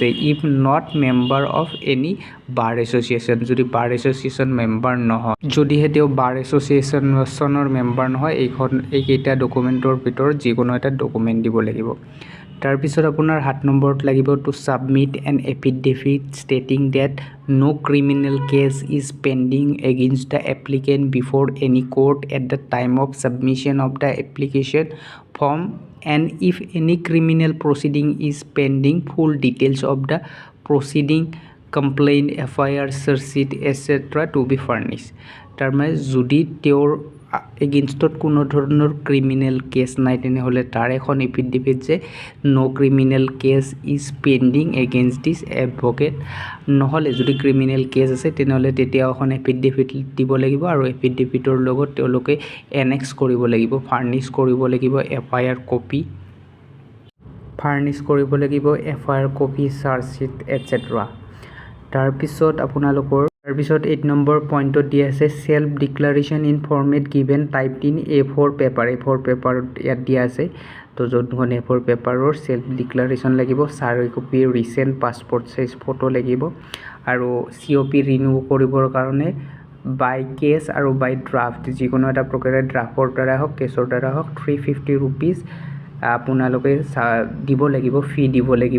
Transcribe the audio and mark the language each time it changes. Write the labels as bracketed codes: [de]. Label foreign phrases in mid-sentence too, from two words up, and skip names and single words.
[en] if not member of any bar association [as] যদি [en] bar association member [as] নহয় যদিহে তেওঁ [en] bar associationৰ member [as] নহয় এইকেইটা ডকুমেণ্টৰ ভিতৰত যিকোনো এটা ডকুমেণ্ট দিব লাগিব। তাৰপিছত আপোনাৰ 7 নম্বৰত লাগিব [en] to submit an affidavit stating that no criminal case is pending against the applicant before any court at the time of submission of the application form and if any criminal proceeding is pending full details of the proceeding complaint FIR search sheet etc to be furnished। [as] তাৰমানে যদি তেওঁৰ এগেইনষ্টত কোনো ধৰণৰ [en] criminal case [as] নাই তেনেহ'লে তাৰ এখন এফিডেভিট যে [en] no criminal case is pending against this advocate, [as] নহ'লে যদি [en] criminal case [as] আছে তেনেহ'লে তেতিয়া এখন এফিডেভিট দিব লাগিব আৰু এফিডেভিটৰ লগত তেওঁলোকে এনেক্স কৰিব লাগিব, ফাৰ্নিছ কৰিব লাগিব [en] FIR copy charge sheet etcetera. [as] তাৰপিছত 8 নম্বৰ পইণ্টত দিয়া আছে [en] self declaration in format given typed in A4 [as] পেপাৰত ইয়াত দিয়া আছে তো যোনখন A4 পেপাৰৰ [en] self declaration [as] লাগিব, [en] 4 copy recent passport size photo [as] লাগিব আৰু [en] COP renew [as] কৰিবৰ কাৰণে [en] by cash [as] আৰু [en] by draft [as] যিকোনো এটা প্ৰকাৰে ড্ৰাফ্টৰ দ্বাৰা হওক কেছৰ দ্বাৰা হওক 350 ৰুপিজ আপোনালোকে দিব লাগিব, ফি দিব লাগিব।